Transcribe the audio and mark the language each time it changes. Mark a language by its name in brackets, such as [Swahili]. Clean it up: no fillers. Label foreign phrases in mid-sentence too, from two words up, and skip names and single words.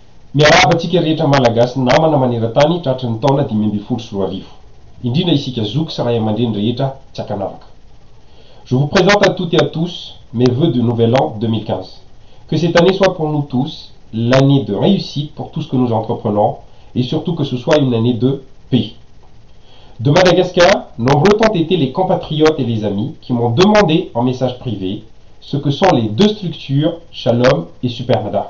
[Malagasy] Miarahaba antsika rehetra malagasy namana maneran-tany tratry ny taona 2024. Indrindra isika zoky sy ray aman-dreny rehetra tsy akanavaka. [French] Je vous présente à toutes et à tous mes vœux de nouvel an 2015. Que cette année soit pour nous tous l'année de réussite pour tout ce que nous entreprenons et surtout que ce soit une année de paix. De Madagascar, nombreux ont été les compatriotes et les amis qui m'ont demandé en message privé ce que sont les deux structures Shalom et Supermada.